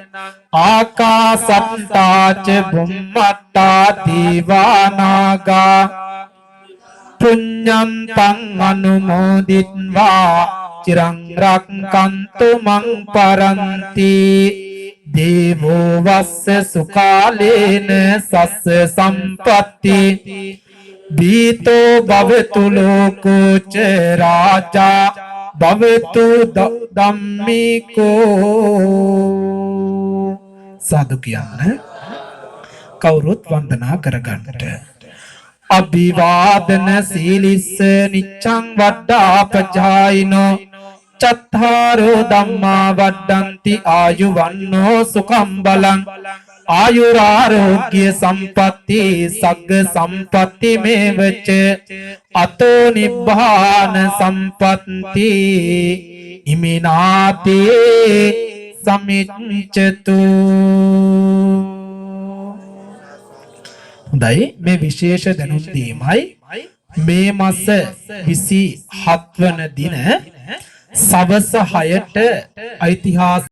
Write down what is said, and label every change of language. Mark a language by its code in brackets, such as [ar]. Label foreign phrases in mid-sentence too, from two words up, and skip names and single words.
[pi] आकाशंताच भुम्मट्टा देवानागा पुण्यंतं अनुमोदित्वा चिरं रक्षन्तु मं परन्ति देवो वस्य सुकालेन सस्य संपत्ति भीतो भवतु लोको च राजा भवतु ධම්මිකෝ साधु [si] කියන්න කවුරුත් වන්දනා කරගන්නට [pi] අභිවාදන සීලිස්ස නිච්ඡං වඩ්ඩා පජායිනෝ චත්තාරෝ ධම්මා වඩ්ඩಂತಿ ආයුවන්නෝ සුඛං බලං आयुरारोग्य संपत्ति सग्ग संपत्ति मेवच अतो निब्बान संपत्ति इमिनाते [si] समिच्चतु හොඳයි මේ විශේෂ දැනුම් දීමයි මේ මාස 27 වන දින සවස 6ට ඓතිහාසික